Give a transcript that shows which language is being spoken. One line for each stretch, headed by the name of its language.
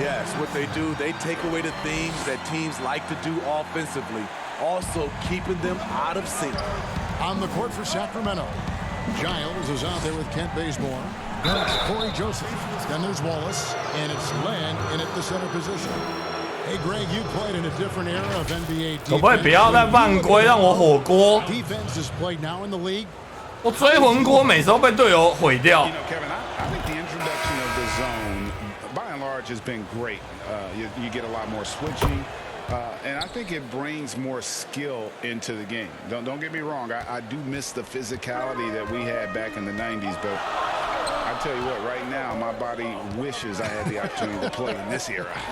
English: Yes, what they do, they take away the things that teams like to do offensively, also keeping them out of sync. On the court for Sacramento, Giles is out there with Kent Bazemore. Then it's Corey Joseph. Then there's Wallace, and it's Len in at the center position. Hey, Greg, you played in a different era of NBA defense.
Chinese: 可不可以不要再犯规，让我火锅？
English: Defense is played now in the league.
Chinese: 我追魂锅每次都被队友毁掉。
English: You know, Kevin, I think the introduction of the zone, by and large, has been great. You get a lot more switching, and I think it brings more skill into the game. Don't get me wrong. I do miss the physicality that we had back in the 90s, but I tell you what, right now, my body wishes I had the opportunity to play in this era.